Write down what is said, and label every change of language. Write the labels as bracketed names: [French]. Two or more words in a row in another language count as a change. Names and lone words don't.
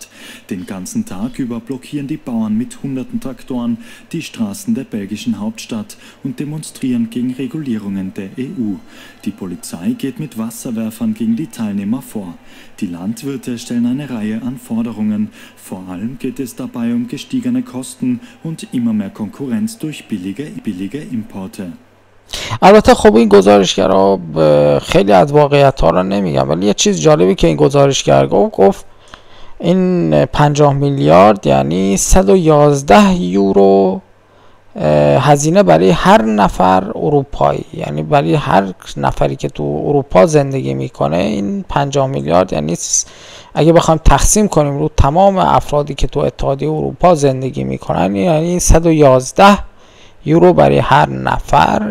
[German] Den ganzen Tag über blockieren die Bauern mit hunderten Traktoren die Straßen der belgischen Hauptstadt und demonstrieren gegen Regulierungen der EU. Die Polizei geht mit Wasserwerfern gegen die Teilnehmer vor. Die Landwirte stellen eine Reihe an Forderungen. Vor allem geht es dabei um gestiegene Kosten und immer mehr Konkurrenz durch billige importe. [Persian] البته خب این گزارشگرها خیلی از واقعیت ها رو نمیگن، ولی یه چیز جالبی که این گزارشگر گفت این 50 میلیارد یعنی 111 یورو هزینه برای هر نفر اروپایی، یعنی برای هر نفری که تو اروپا زندگی میکنه این 50 میلیارد یعنی اگه بخوایم تقسیم کنیم رو تمام افرادی که تو اتحادیه اروپا زندگی میکنن یعنی 111 یورو برای هر نفر.